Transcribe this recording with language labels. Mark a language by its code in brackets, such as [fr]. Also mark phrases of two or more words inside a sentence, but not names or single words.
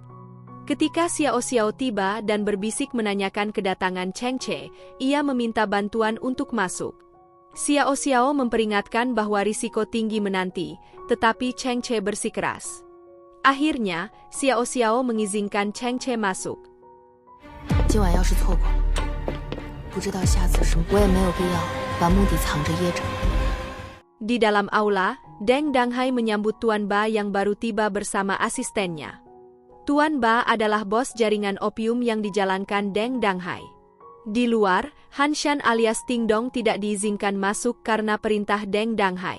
[id] Ketika Xiao Xiao tiba dan berbisik menanyakan kedatangan Cheng Che, ia meminta bantuan untuk masuk. Xiao Xiao memperingatkan bahwa risiko tinggi menanti, tetapi Cheng Che bersikeras. Akhirnya, Xiao Xiao mengizinkan Cheng Che masuk. [zh] 今晚要是错过，不知道下次是我也没有必要把目的藏着掖着。 [id] Di dalam aula, Deng Danghai menyambut Tuan Ba yang baru tiba bersama asistennya. Tuan Ba adalah bos jaringan opium yang dijalankan Deng Danghai. Di luar, Han Shan alias Ting Dong tidak diizinkan masuk karena perintah Deng Danghai.